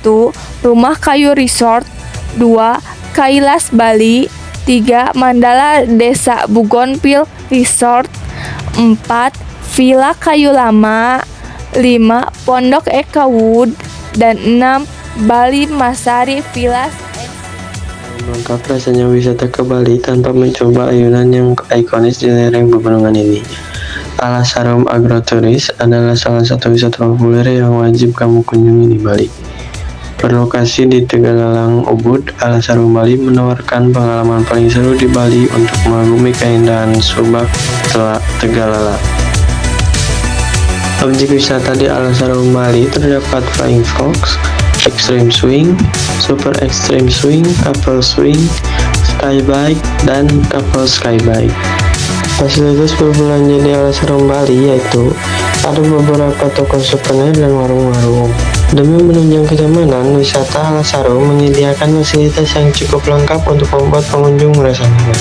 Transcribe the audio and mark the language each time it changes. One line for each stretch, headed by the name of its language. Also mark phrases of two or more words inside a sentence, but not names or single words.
Indonesian: Rumah Kayu Resort. 2. Kailas Bali. 3. Mandala Desa Bougainville Resort. 4. Villa Kayu Lama. 5. Pondok Eka Wood. Dan 6. Bali Masari Villas. Lengkap rasanya wisata ke Bali tanpa mencoba ayunan yang ikonis di lereng pegunungan ini. Alasarum Agroturis adalah salah satu wisata populer yang wajib kamu kunjungi di Bali. Berlokasi di Tegalalang, Ubud, Alas Harum Bali menawarkan pengalaman paling seru di Bali untuk mengagumi keindahan Subak Tegalalang. Objek wisata di Alas Harum Bali terdapat Flying Fox, Extreme Swing, Super Extreme Swing, Couple Swing, Skybike, dan Couple Skybike. Fasilitas berbelanja di Alas Harum Bali yaitu ada beberapa toko souvenir dan warung-warung. Demi menunjang kenyamanan, wisata Alas Harum menyediakan fasilitas yang cukup lengkap untuk membuat pengunjung merasa nyaman.